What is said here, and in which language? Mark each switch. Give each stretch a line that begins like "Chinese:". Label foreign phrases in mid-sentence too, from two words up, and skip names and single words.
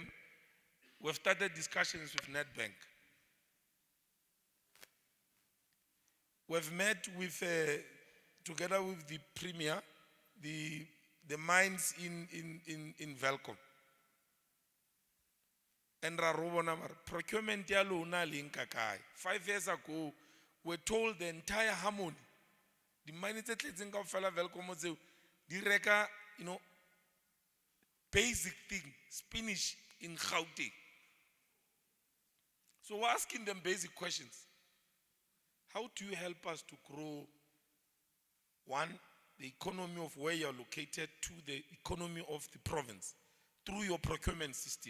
English: We've started discussions with NetBank. We've met with, together with the Premier, the mines in Velcom.
Southern Sotho: And procurement ya lona linka kai.
English: 5 years ago, we're told the entire Harmony, the mines that
Southern Sotho: tletseng kaofela
English: Velcom
Southern Sotho: tseo, di reka,
English: basic thing, spinach in Gauteng. So we're asking them basic questions. How do you help us to grow, one, the economy of where you're located, two, the economy of the province, through your procurement system?